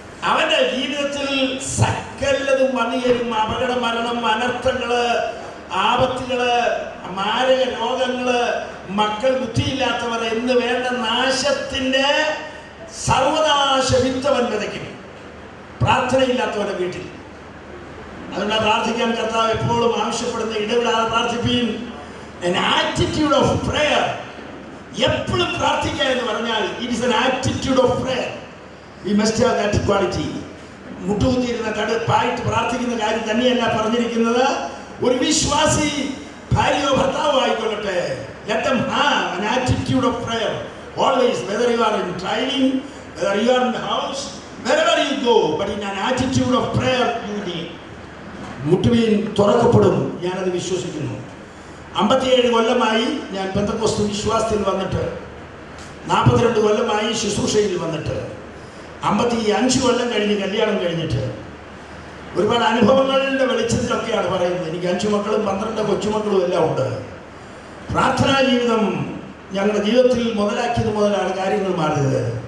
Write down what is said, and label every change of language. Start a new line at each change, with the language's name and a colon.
Malayalam: അവന്റെ ജീവിതത്തിൽ സകലതും വന്നുകയും അപകട മരണം, അനർത്ഥങ്ങള്, ആപത്തുകള്, മാരക രോഗങ്ങള്, മക്കൾ ബുദ്ധിയില്ലാത്തവർ എന്ന് വേണ്ട നാശത്തിന്റെ സർവനാശ വിത്തവൻ വിതയ്ക്കും പ്രാർത്ഥനയില്ലാത്തവരുടെ വീട്ടിൽ. അതുകൊണ്ട് പ്രാർത്ഥിക്കാൻ കർത്താവ് എപ്പോഴും ആവശ്യപ്പെടുന്ന ഇടവിടാതെ പ്രാർത്ഥിപ്പീൻ.
English: an attitude of prayer.
Malayalam: എപ്പോഴും പ്രാർത്ഥിക്കുക എന്ന് പറഞ്ഞാൽ
English: it is an attitude of prayer. We must have that quality.
Malayalam: മുട്ടുകുത്തിയിരുന്ന കടുപ്പായിട്ട് പ്രാർത്ഥിക്കുന്ന കാര്യം തന്നെയല്ല പറഞ്ഞിരിക്കുന്നത്. ഒരു വിശ്വാസി ഭാര്യയോ ഭർത്താവോ ആയിക്കൊള്ളട്ടെ,
English: let them have an attitude of prayer always, whether you are in training, whether you are in the house, wherever you go, but in an attitude of prayer you need.
Malayalam: മുട്ടുവീൻ തുറക്കപ്പെടും. ഞാനത് വിശ്വസിക്കുന്നു. 57 കൊല്ലമായി ഞാൻ പെന്തക്കോസ്ത് വിശ്വാസത്തിൽ വന്നിട്ട്, 42 കൊല്ലമായി ശുശ്രൂഷയിൽ വന്നിട്ട്, 55 കൊല്ലം കഴിഞ്ഞ് കല്യാണം കഴിഞ്ഞിട്ട് ഒരുപാട് അനുഭവങ്ങളുടെ വെളിച്ചത്തിലൊക്കെയാണ് പറയുന്നത്. എനിക്ക് 5 മക്കളും 12 കൊച്ചുമക്കളും എല്ലാം ഉണ്ട്. പ്രാർത്ഥനാ ജീവിതം ഞങ്ങളുടെ ജീവിതത്തിൽ മുതലാക്കിയത് മുതലാണ് കാര്യങ്ങൾ മാറിയത്.